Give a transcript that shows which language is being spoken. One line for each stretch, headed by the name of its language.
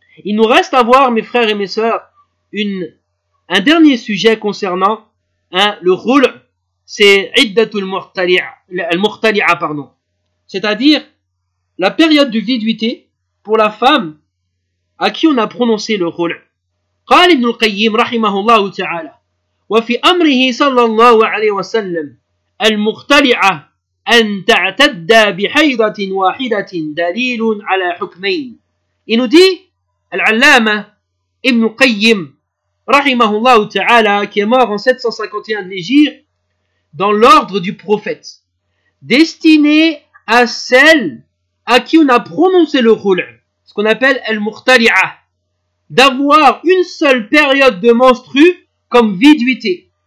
French: Il nous reste à voir, mes frères et mes sœurs, un dernier sujet concernant le ghul. C'est iddatul al-mukhtali'a, pardon. C'est-à-dire la période de viduité pour la femme à qui on a prononcé le ghul.
Arabic: قال ابن القيم رحمه الله تعالى وفي أمره صلى الله عليه وسلم المختلعة أن تعتد بحيضة واحدة دليل على حكمين.
French: Il nous dit
Arabic: العلامة ابن القيم رحمه الله تعالى
French: qui est mort en 751 de l'Hégire dans l'ordre du prophète destiné à celle à qui on a prononcé le khul, ce qu'on appelle المختلعة, d'avoir une seule période de menstrue comme viduité.